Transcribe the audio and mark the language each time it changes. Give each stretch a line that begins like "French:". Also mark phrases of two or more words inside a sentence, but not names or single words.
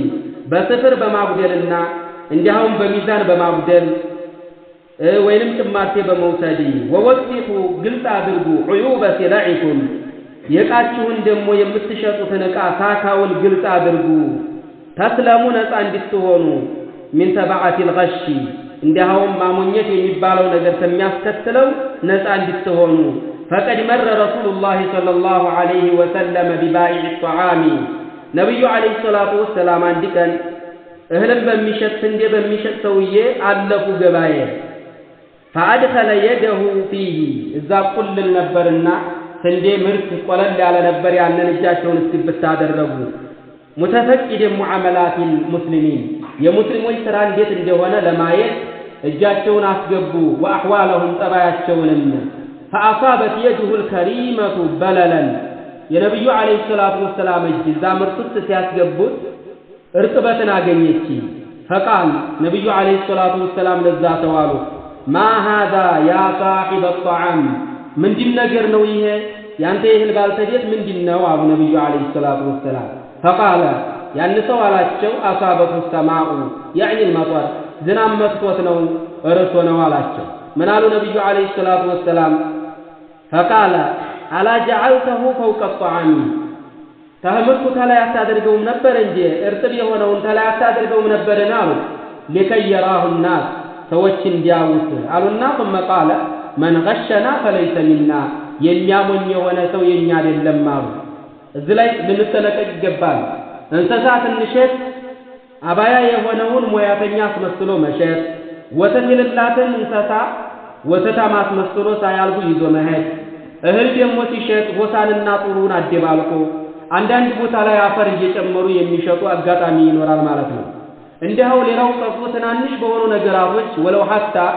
Amharic: በስፍር በማጉደልና እንዲያውም በሚዛን በማጉደል ወይንም ጭማቴ በመውሰድ ወወዲሑ ግልጽ አድርጉ
Arabic: عيوب سلعكم
Amharic: የዕቃችሁን ደግሞ የምትሸጡትን ዕቃ ሳካውን ግልጽ አድርጉ። ተስለሙ ነፃ እንድትሆኑ
Arabic: من تبعة الغش
Amharic: እንዲያውም ማሞኘት የሚባለው ነገር ከሚያስከትለው ነፃ እንድትሆኑ።
Arabic: فقد مر رسول الله صلى الله عليه وسلم ببائع الطعام نبي عليه الصلاة والسلام
Amharic: አንድ ቀን እህልን በሚሸጥ ስንዴ በሚሸጥ ሰውዬ አለፉ ገበያ።
Arabic: فأدخل يده فيه
Amharic: እዛ ቁልል ነበርና ስንዴ ምርት ቆለል ያለ ነበር። ያንን እጃቸውን እስክብት አደረጉ።
Arabic: متفقد معاملات المسلمين
Amharic: የሙስሊሞች ስራ እንዴት እንደሆነ ለማየት እጃቸውን አስገቡ። وأحوالهم ጠባያቸውንም
Arabic: فأصابت يده الكريمة بللا
Amharic: የነብዩ
Arabic: عليه الصلاة والسلام
Amharic: እጅ እዛ ምርት ሲያስገቡት እርጥበትን አገኘች فقال ነብዩ
Arabic: عليه الصلاة والسلام
Amharic: ለዛ ተዋሉ
Arabic: ما هذا يا صاحب الطعام
Amharic: ምንድን ነገር ነው ይሄ ያንተ ይህል ባልተቤት ምንድነው አሉ ነብዩ
Arabic: عليه الصلاة والسلام
Amharic: فقال ያን ሰው አላቸው አሳበቱ
Arabic: السماء يعني المطر
Amharic: ዝናብ መጥቶት ነው እርሶ ነው አላቸው ምን አሉ ነብዩ
Arabic: عليه الصلاة والسلام فقال الا جعلته فوق الطعام
Amharic: ታህምርኩ ተላይ አታደርገውም ነበር እንጂ እርጥብ የሆነውን ተላይ አታደርገውም ነበርና አሉ
Arabic: لكي يراه الناس
Amharic: ሰዎች እንዲያውት አሉና
Arabic: ثم قال من غشنا فليس منا
Amharic: የሚያሞኝ የሆነ ሰው የኛ አይደለም አሉ እዚህ ላይ ልንጠነቀቅ ይገባል እንስሳት እንሸት አባያ የሆነውን ሙያተኛ አስመስሎ መሸት ወተት የሌላትን እንስሳ ወተታም አስመስሎ ሳያልቡ ይዞ መሄድ እህል ደግሞ ሲሸጥ ሆሳንና ጥሩን አደባልቆ አንዳንድ ቦታ ላይ አፈር እየጨመሩ የሚሸጡ አጋጣሚ ይኖራል ማለት ነው እንዲያው ሌላው ቀርቶ ትናንሽ በሆኑ ነገራቶች
Arabic: ولو حتى